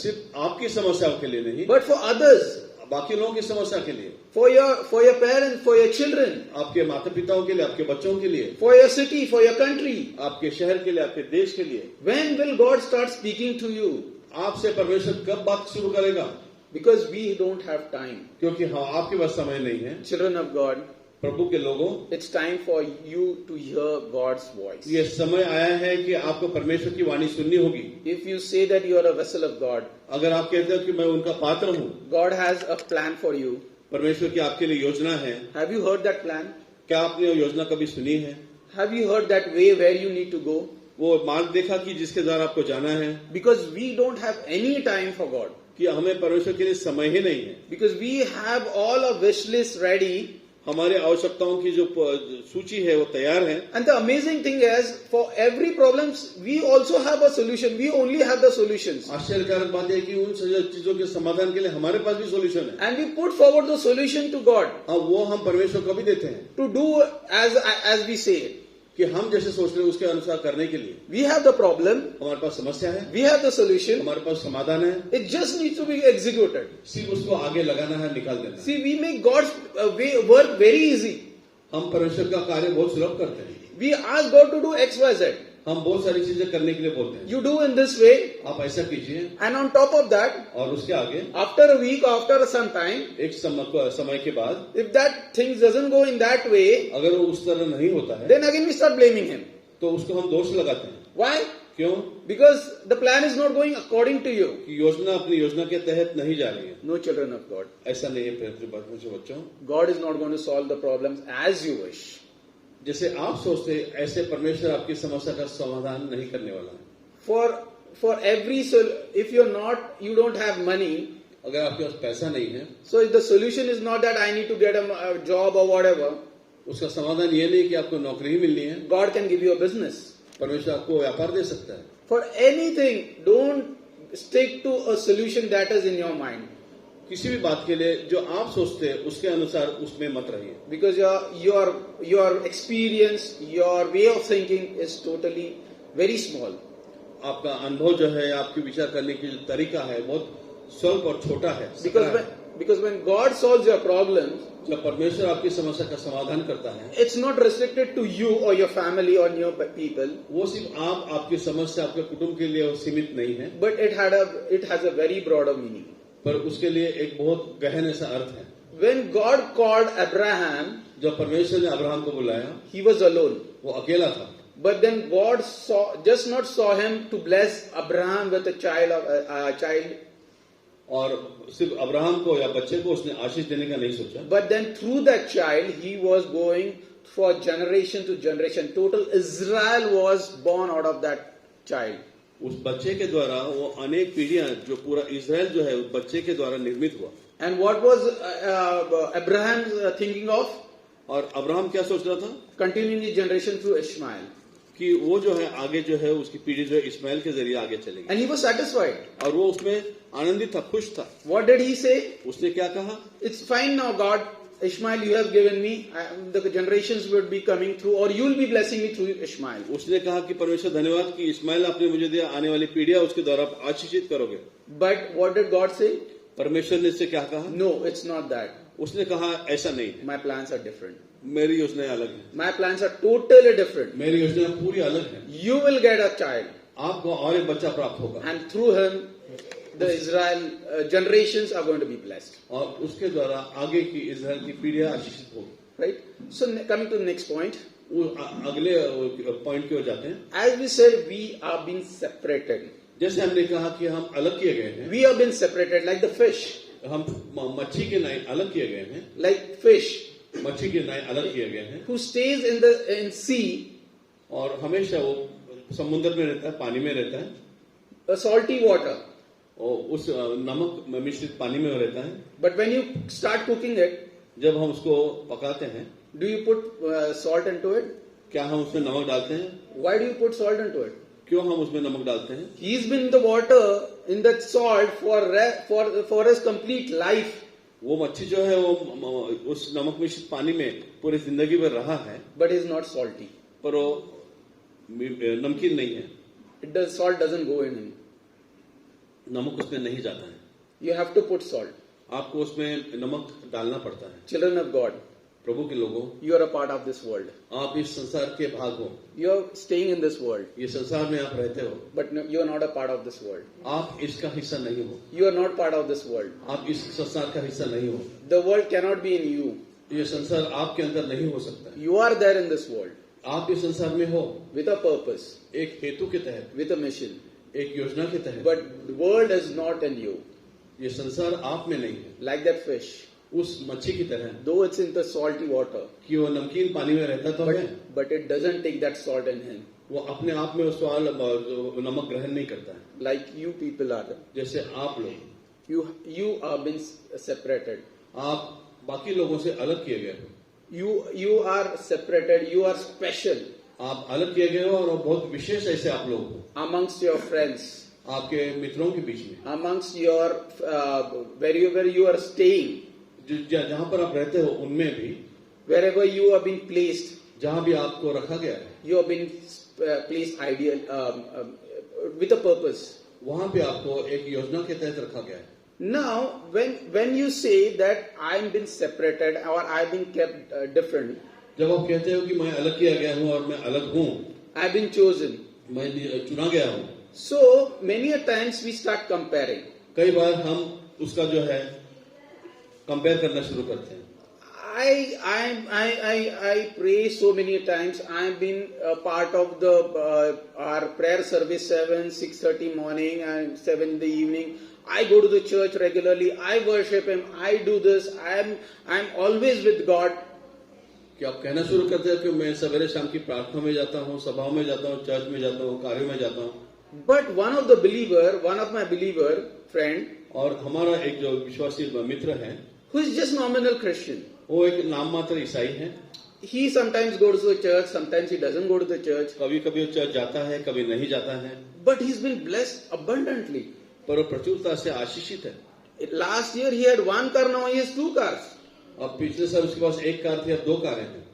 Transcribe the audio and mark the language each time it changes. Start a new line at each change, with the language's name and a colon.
Hindi: सिर्फ आपकी समस्याओं के लिए नहीं,
English: but for others,
Hindi: बाकी लोगों की समस्या के लिए,
English: for your parents, for your children,
Hindi: आपके माता पिताओं के लिए, आपके बच्चों के लिए,
English: for your city, for your country.
Hindi: आपके शहर के लिए, आपके देश के लिए।
English: When will God start speaking to you?
Hindi: आपसे परमेश्वर कब बात शुरू करेगा?
English: Because we don't have time.
Hindi: क्योंकि हाँ, आपके पास समय नहीं है।
English: Children of God,
Hindi: प्रभु के लोगों,
English: it's time for you to hear God's voice.
Hindi: ये समय आया है कि आपको परमेश्वर की वाणी सुननी होगी।
English: If you say that you are a vessel of God,
Hindi: अगर आप कहते हो कि मैं उनका पात्र हूँ,
English: God has a plan for you.
Hindi: परमेश्वर की आपके लिए योजना है।
English: Have you heard that plan?
Hindi: क्या आपने वो योजना कभी सुनी है?
English: Have you heard that way where you need to go?
Hindi: वो मार्ग देखा कि जिसके द्वारा आपको जाना है?
English: Because we don't have any time for God.
Hindi: कि हमें परमेश्वर के लिए समय ही नहीं है।
English: Because we have all our wish lists ready.
Hindi: हमारे आवश्यकताओं की जो सूची है वो तैयार है।
English: And the amazing thing is, for every problems, we also have a solution. We only have the solutions.
Hindi: आश्चर्यकारक बात है कि उन चीजों के समाधान के लिए हमारे पास भी सोल्यूशन है।
English: And we put forward the solution to God
Hindi: अब वो हम परमेश्वर को भी देते हैं
English: to do as we say it.
Hindi: कि हम जैसे सोच रहे हैं उसके अनुसार करने के लिए।
English: We have the problem.
Hindi: हमारे पास समस्या है,
English: We have the solution.
Hindi: हमारे पास समाधान है,
English: It just needs to be executed.
Hindi: सिर्फ उसको आगे लगाना है, निकाल देना है।
English: See, we make God's work very easy.
Hindi: हम परमेश्वर का कार्य बहुत सुलभ करते हैं।
English: We ask God to do X, Y, Z.
Hindi: हम बहुत सारी चीजें करने के लिए बोलते हैं।
English: You do in this way,
Hindi: आप ऐसा कीजिए,
English: and on top of that,
Hindi: और उसके आगे
English: after a week, after some time,
Hindi: एक समय के बाद
English: if that things doesn't go in that way,
Hindi: अगर वो उस तरह नहीं होता है,
English: then again we start blaming him.
Hindi: तो उसको हम दोष लगाते हैं।
English: Why?
Hindi: क्यों?
English: Because the plan is not going according to you.
Hindi: कि योजना अपनी योजना के तहत नहीं जा रही है।
English: No, children of God.
Hindi: ऐसा नहीं है मुझे बच्चों।
English: God is not going to solve the problems as you wish.
Hindi: जैसे आप सोचते हैं, ऐसे परमेश्वर आपकी समस्या का समाधान नहीं करने वाला है।
English: For every if you're not, you don't have money.
Hindi: अगर आपके पास पैसा नहीं है,
English: So the solution is not that I need to get a job or whatever.
Hindi: उसका समाधान ये नहीं कि आपको नौकरी ही मिलनी है।
English: God can give you a business.
Hindi: परमेश्वर आपको व्यापार दे सकता है।
English: For anything, don't stick to a solution that is in your mind.
Hindi: किसी भी बात के लिए जो आप सोचते हैं उसके अनुसार उसमें मत रहिए।
English: Because your experience, your way of thinking is totally very small.
Hindi: आपका अनुभव जो है, आपके विचार करने की जो तरीका है बहुत स्वल्प और छोटा है।
English: Because when God solves your problems,
Hindi: जब परमेश्वर आपकी समस्या का समाधान करता है,
English: it's not restricted to you or your family or your people,
Hindi: वो सिर्फ आपकी समस्या आपके कुटुंब के लिए सीमित नहीं है,
English: but it has a very broader meaning.
Hindi: पर उसके लिए एक बहुत गहन ऐसा अर्थ है।
English: when God called Abraham,
Hindi: जब परमेश्वर ने अब्राहम को बुलाया,
English: he was alone.
Hindi: वो अकेला था,
English: But then God just not saw him to bless Abraham with a child,
Hindi: और सिर्फ अब्राहम को या बच्चे को उसने आशीष देने का नहीं सोचा,
English: but then through that child he was going for generation to generation. Total Israel was born out of that child.
Hindi: उस बच्चे के द्वारा वो अनेक पीढ़ियां, जो पूरा इजराइल जो है उस बच्चे के द्वारा निर्मित हुआ।
English: And what was Abraham thinking of?
Hindi: और अब्राहम क्या सोच रहा था
English: Continuing the generation through Ishmael.
Hindi: कि वो जो है आगे जो है उसकी पीढ़ी जो है इस्माइल के जरिए आगे चलेगी,
English: And he was satisfied.
Hindi: और वो उसमें आनंदित था, खुश था।
English: What did he say?
Hindi: उसने क्या कहा,
English: It's fine now, God. Ishmael, you have given me. The generations would be coming through, or you will be blessing me through Ishmael.
Hindi: उसने कहा कि परमेश्वर धन्यवाद कि इस्माइल आपने मुझे दिया, आने वाली पीढ़ियां उसके द्वारा आप आशीषित करोगे।
English: But what did God say?
Hindi: परमेश्वर ने इससे क्या कहा,
English: No, it's not that.
Hindi: उसने कहा ऐसा नहीं है,
English: My plans are different.
Hindi: मेरी योजनाएं अलग हैं,
English: My plans are totally different.
Hindi: मेरी योजना पूरी अलग है।
English: You will get a child,
Hindi: आपको और एक बच्चा प्राप्त होगा,
English: and through him, the Israel generations are going to be blessed.
Hindi: और उसके द्वारा आगे की इजराइल की पीढ़ियां आशीषित होगी।
English: Right? So, coming to the next point,
Hindi: वो अगले पॉइंट की ओर जाते हैं।
English: as we said, we are being separated.
Hindi: जैसे हमने कहा कि हम अलग किए गए हैं,
English: We have been separated like the fish.
Hindi: हम मच्छी के नाई अलग किए गए हैं,
English: Like fish
Hindi: मच्छी के नाई अलग किए गए हैं,
English: who stays in sea,
Hindi: और हमेशा वो समुद्र में रहता है, पानी में रहता है,
English: a salty water.
Hindi: और उस नमक में मिश्रित पानी में वो रहता है।
English: But when you start cooking it,
Hindi: जब हम उसको पकाते हैं,
English: do you put salt into it?
Hindi: क्या हम उसमें नमक डालते हैं?
English: Why do you put salt into it?
Hindi: क्यों हम उसमें नमक डालते हैं?
English: He's been in the water, in that salt for his complete life.
Hindi: वो मच्छी जो है वो उस नमक मिश्रित पानी में पूरी जिंदगी भर रहा है,
English: But he's not salty.
Hindi: पर वो नमकीन नहीं है,
English: Salt doesn't go in him.
Hindi: नमक उसमें नहीं जाता है।
English: You have to put salt.
Hindi: आपको उसमें नमक डालना पड़ता है।
English: Children of God,
Hindi: प्रभु के लोगों,
English: you are a part of this world.
Hindi: आप इस संसार के भाग हो,
English: You are staying in this world,
Hindi: ये संसार में आप रहते हो,
English: but no, you are not a part of this world.
Hindi: आप इसका हिस्सा नहीं हो,
English: You are not part of this world.
Hindi: आप इस संसार का हिस्सा नहीं हो,
English: The world cannot be in you.
Hindi: ये संसार आपके अंदर नहीं हो सकता है।
English: You are there in this world
Hindi: आप इस संसार में हो
English: with a purpose,
Hindi: एक हेतु के तहत,
English: with a mission.
Hindi: एक योजना के तहत,
English: But the world is not in you.
Hindi: ये संसार आप में नहीं है।
English: Like that fish,
Hindi: उस मच्छी की तरह
English: though it's in the salty water,
Hindi: कि वो नमकीन पानी में रहता तो है,
English: but it doesn't take that salt in him.
Hindi: वो अपने आप में उस नमक ग्रहण नहीं करता है।
English: Like you people are.
Hindi: जैसे आप लोग,
English: You are being separated.
Hindi: आप बाकी लोगों से अलग किए गए हो,
English: You are separated. You are special
Hindi: आप अलग किए गए हो, और वो बहुत विशेष ऐसे आप लोग हो
English: amongst your friends,
Hindi: आपके मित्रों के बीच में,
English: amongst your wherever you are staying,
Hindi: जहाँ पर आप रहते हो उनमें भी,
English: wherever you have been placed.
Hindi: जहाँ भी आपको रखा गया है,
English: You have been placed ideal with a purpose.
Hindi: वहाँ पे आपको एक योजना के तहत रखा गया है।
English: Now, when you say that I'm been separated or I've been kept different,
Hindi: जब आप कहते हो कि मैं अलग किया गया हूँ और मैं अलग हूँ,
English: I've been chosen.
Hindi: मैं चुना गया हूँ,
English: So many a times we start comparing.
Hindi: कई बार हम उसका जो है कंपेयर करना शुरू करते हैं।
English: I pray so many times. I've been a part of the our prayer service 6:30 morning and 7 in the evening. I go to the church regularly. I worship Him. I do this. I'm always with God.
Hindi: कि आप कहना शुरू करते हैं कि मैं सवेरे शाम की प्रार्थना में जाता हूँ, सभाओं में जाता हूँ, चर्च में जाता हूँ, कार्यों में जाता हूँ।
English: But one of my believer friend,
Hindi: और हमारा एक जो विश्वासी मित्र है,
English: who is just nominal Christian,
Hindi: वो एक नाम मात्र ईसाई है।
English: he sometimes goes to the church, sometimes he doesn't go to the church,
Hindi: कभी कभी वो चर्च जाता है, कभी नहीं जाता है,
English: but he's been blessed abundantly.
Hindi: पर वो प्रचुरता से आशीषित है।
English: Last year he had 1 car, now he has 2 cars.
Hindi: अब पिछले साल उसके पास एक कार थी, अब 2 कारें हैं।